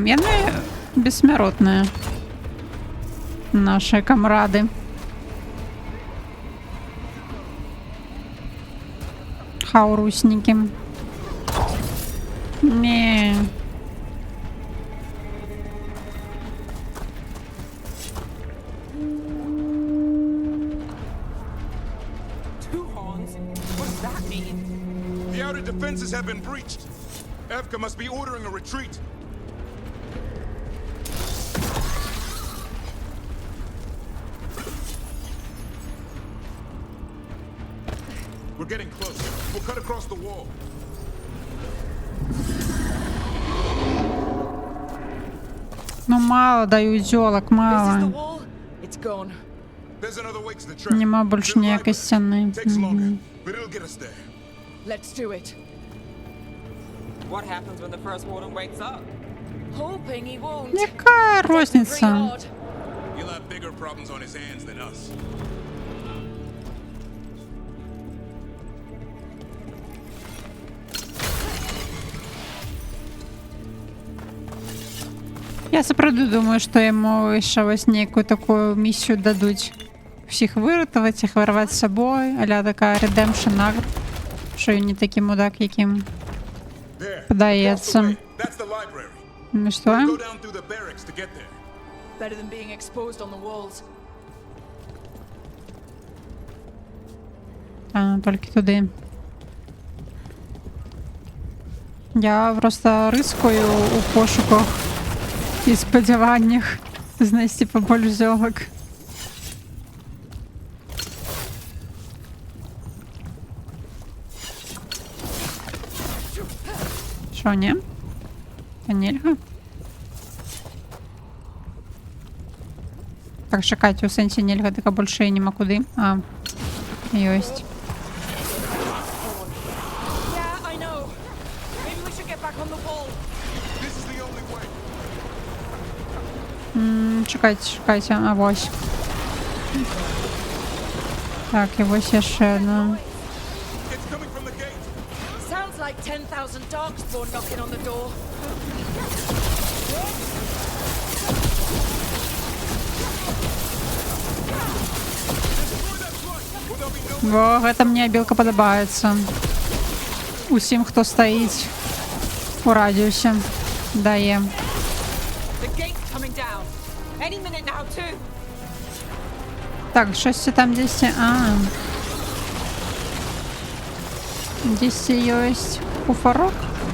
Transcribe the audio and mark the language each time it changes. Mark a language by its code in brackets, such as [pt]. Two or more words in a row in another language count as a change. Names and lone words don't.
[be] Яны бессмяротныя. Наши камрады. Хаурусники. Не. [en] Two horns? What does that mean? The outer defenses have been breached. Evka must be ordering a retreat. We're getting close. We'll cut across the wall. [be] Ну, мало даю зёлок, [en] This is the [be] мало. [en] wall. It's gone. There's another way to the trap. [be] Нема больше ніякой стены. [en] Takes longer, but it'll get us there. Let's do it. What happens when the first warden wakes up? Hoping he won't. [be] Яка [en] Pretty [be] розниця? [en] hard. He'll have bigger problems on his hands than us. [be] Я сапраўды думаю, што яму яшчэ вось нейкую такую місію дадуць. Усіх выратаваць, іх вырваць з сабой, аля такая [en] redemption act, [be] што ён не такі мудак, якім [en] There. [be] падаецца. [en] Across the way. That's the library. [be] Ну што? [en] Go down through the barracks to get there. Better than being exposed on the walls. [be] А, толькі туды. Я просто рыскаю у пошуках і спадзяваннях знайсці пабольш зёлак. Шо, не? Та нельга? Так, чакайце, у сэнсе нельга, так больше і нема куды. А, ёсць. [en] Yeah, I know. Maybe we should get back on the wall. This is the only way. [uk] Чекайте, чекайте, а вось. [be] Так, і вось яшчэ одна. [en] It's coming from the gate. Sounds like 10,000 darkspawn knocking on the door. [be] Во, гэта мне белка падабаецца. Усім, хто стаіць у радіусе, дае. [en] The gate's coming down. Any minute now, too. [uk] Так, щось там десь. А. [be] Десь ёсць куфарок.